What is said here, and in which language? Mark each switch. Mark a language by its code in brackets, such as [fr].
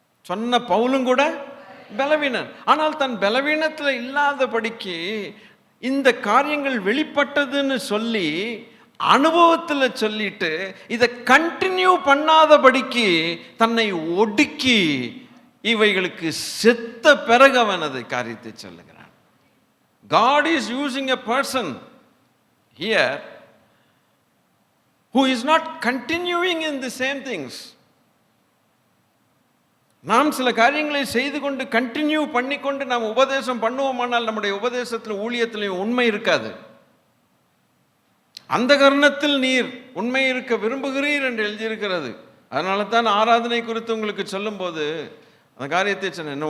[ta] சொன்ன பவுலும் கூட பலவீனன். ஆனால் தன் பலவீனத்தில் இல்லாதபடிக்கு இந்த காரியங்கள் வெளிப்பட்டதுன்னு சொல்லி அனுபவத்தில் சொல்லிட்டு இதை கண்டினியூ பண்ணாதபடிக்கு தன்னை ஒடுக்கி இவைகளுக்கு செத்த பிறகு அவன் அதை காரியத்தை சொல்லுகிறான். [en] God is using a person here who is not continuing in the same things. [ta] நாம் சில காரியங்களை செய்து கொண்டு கண்டினியூ பண்ணிக்கொண்டு நாம் உபதேசம் பண்ணுவோமானால் நம்முடைய உபதேசத்தில் ஊழியத்திலையும் உண்மை இருக்காது. அந்த கர்ணத்தில் நீர் உண்மை இருக்க விரும்புகிறீர் என்று எழுதியிருக்கிறது. அதனால தான் ஆராதனை குறித்து உங்களுக்கு சொல்லும்போது அந்த காரியத்தை சொன்னேன்.